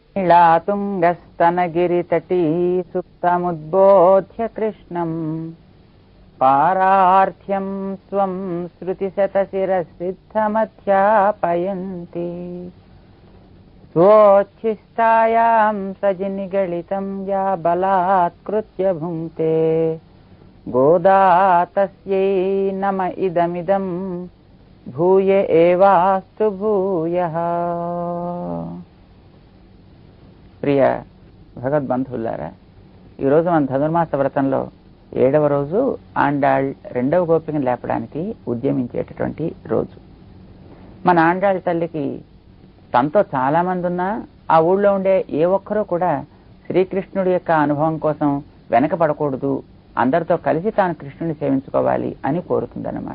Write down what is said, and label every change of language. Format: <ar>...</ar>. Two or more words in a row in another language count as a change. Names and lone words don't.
<sa>नीलातुङ्गस्तनगिरितटी सुप्तमुद्बोध्य कृष्णम् पारार्थ्यं स्वं श्रुतिशतशिरसिद्धमध्यापयन्ति स्वोच्छिष्टायां सजिनिगलितं या बलात्कृत्य भुङ्क्ते गोदा तस्यै नम इदमिदं भूय एवास्तु भूयः.</sa> <te>ప్రియ భగవద్బంధువులారా, ఈరోజు మన ధనుర్మాస వ్రతంలో 7వ రోజు ఆండాళ్ 2వ గోపికను లేపడానికి ఉద్యమించేటటువంటి రోజు. మన ఆండాళ్ తల్లికి తనతో చాలా మంది ఉన్నా ఆ ఊళ్ళో ఉండే ఏ ఒక్కరూ కూడా శ్రీకృష్ణుడి యొక్క అనుభవం కోసం వెనకపడకూడదు, అందరితో కలిసి తాను కృష్ణుని సేవించుకోవాలి అని కోరుతుందన్నమాట.</te>